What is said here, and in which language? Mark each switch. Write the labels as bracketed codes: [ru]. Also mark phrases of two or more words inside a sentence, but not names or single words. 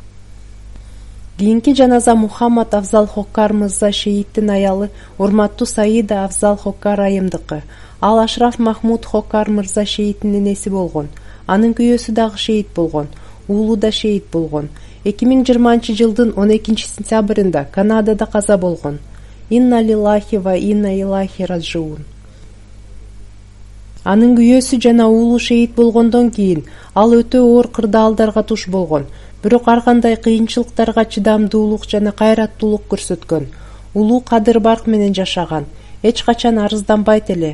[ky] Кийинки жаназа Мухаммад Афзал Хоккар мырза шейиттин аялы урматтуу Саида Афзал Хоккар айымдыкы. Ал Ашраф Махмуд Хоккар мырза шейиттин энеси болгон. Анын күйөөсү дагы шейит болгон. Уулу да шейит болгон. 2020-жылдын 12 сентябрында Канадада каза болгон. [ar] إنا لله وإنا إليه راجعون. [ky] Анын күйөөсү жана уулу шейит болгондон кийин ал өтө оор кырдаалдарга туш болгон. Бирок ар кандай кыйынчылыктарга чыдамдуулук жана кайраттуулук көрсөткөн. Улуу кадыр барк менен жашаган. Эч качан арызданбайт эле.